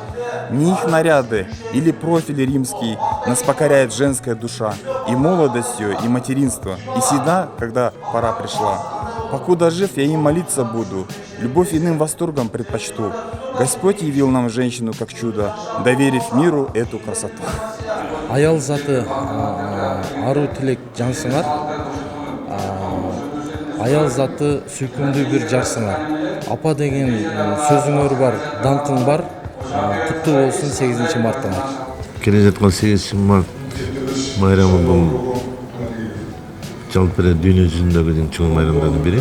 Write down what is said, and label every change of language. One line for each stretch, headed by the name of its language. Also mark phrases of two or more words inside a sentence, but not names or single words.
Russian: Не их наряды или профиль римский нас покоряет женская душа, и молодостью, и материнство, и всегда, когда пора пришла. Покуда жив, я им молиться буду, любовь иным восторгом предпочту. Господь явил нам женщину как чудо, доверив миру эту красоту.
Kyrgyz: Аял заты ару тилек жансыңар, аял заты сүйкүмдүү бир жарсыңар. Апа деген сөзүңөр бар, даңкың бар, куттуу болсун 8 марттаңар. Келе жаткан 8 март майрамы бул жалпы дүйнө жүзүндөгү эң чоң майрамдардын бири.